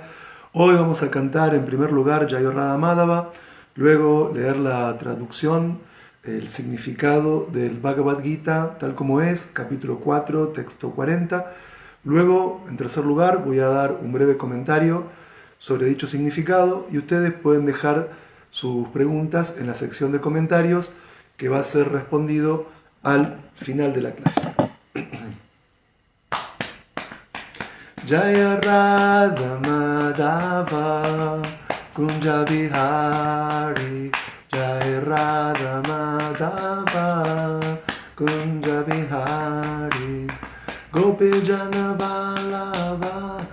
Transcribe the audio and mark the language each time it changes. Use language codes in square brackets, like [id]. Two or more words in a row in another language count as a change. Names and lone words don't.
[es] Hoy vamos a cantar en primer lugar Jayo Radha Madhava, luego leer la traducción, el significado del Bhagavad Gita tal como es, capítulo 4, texto 40. Luego, en tercer lugar, voy a dar un breve comentario sobre dicho significado y ustedes pueden dejar sus preguntas en la sección de comentarios que va a ser respondido al final de la clase. [sa] Jaya Radha Madhava Kunja Bihari, Jaya Radha Madhava Kunja Bihari, Gopi Jana Vallabha